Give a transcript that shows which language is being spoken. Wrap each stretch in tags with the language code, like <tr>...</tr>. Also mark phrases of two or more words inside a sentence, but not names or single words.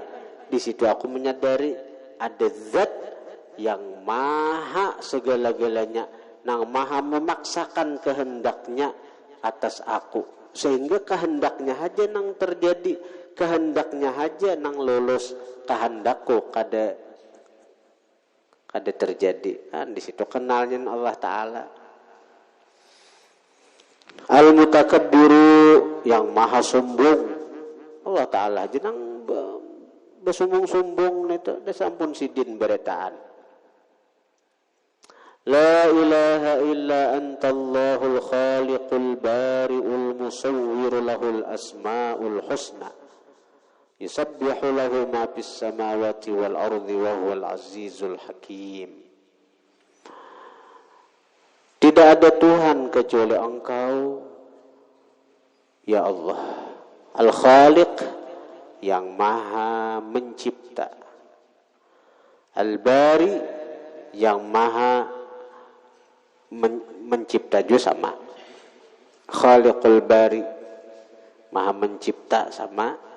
<bjn>Di situ aku menyadari ada zat yang maha segala-galanya, nang maha memaksakan kehendaknya atas aku, sehingga kehendaknya aja nang terjadi, kehendaknya aja nang lulus, kehendakku kada terjadi.</bjn> <id>Di situ kenalnya Allah Taala. Al-Mutakabbiru yang maha sombong.</id> <bjn>Allah Taala aja nang bersumbung-sumbung itu, sampun sidin beretaan.</bjn> <ar>لا إله إلا أنت الله الخالق البارئ المصور له الأسماء الحسنى. يسبح له ما في السماوات والأرض وهو العزيز الحكيم.</ar> <id>Tidak tidak ada Tuhan kecuali Engkau,</id> <ar>يا الله,</ar> <id>Al-Khaliq, yang maha mencipta, Al-Bari, yang maha mencipta juga sama,</id> <ar>خالق البارئ,</ar> <id>maha mencipta sama.</id>